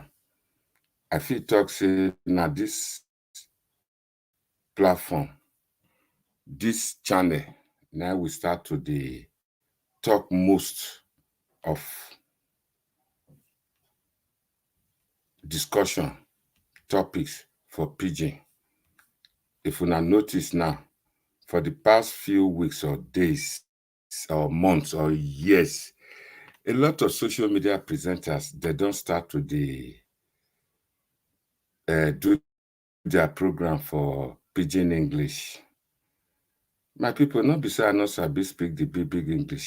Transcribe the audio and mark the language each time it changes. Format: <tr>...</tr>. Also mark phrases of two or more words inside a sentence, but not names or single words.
<pcm>I fit talk say na this platform, this channel, now we start to dey talk most of discussion topics for pidgin. If una notice now, for the past few weeks or days or months or years, a lot of social media presenters, they don't start to do their program for pidgin English. My people, not be say I not sabi speak the big English.</pcm>